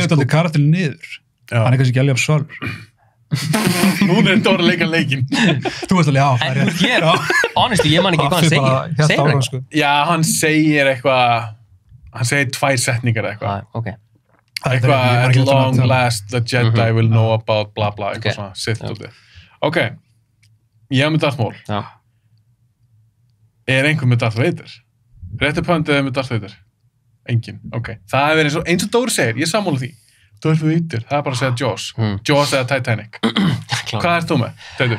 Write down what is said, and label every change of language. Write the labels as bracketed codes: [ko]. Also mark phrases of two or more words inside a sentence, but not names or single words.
[is] Dreifut allir karakterinn niður. Hann er kannski ekki alveg af svalur. Núna er þetta orðið að leika leikinn. Þú veist alveg, já, það er rétt. Honestly, ég man ekki hvað hann segir. Já, hann segir eitthvað, hann segir 2 setningar eitthvað. Ok. Eitthvað, [en] at long last, the Jedi will know about bla bla, [is] eitthvað svona, sitt út þig. Ok, ég hef með Darth Maul. Já. Er einhver með Darth Vader? Rétti pöndið með Darth Vader? Engin, ok. Það er verið eins og Dóri segir, ég sammála því. Darth Vader, það er bara að segja Jaws. Jaws eða Titanic. Hvað ert þú með, Teitur?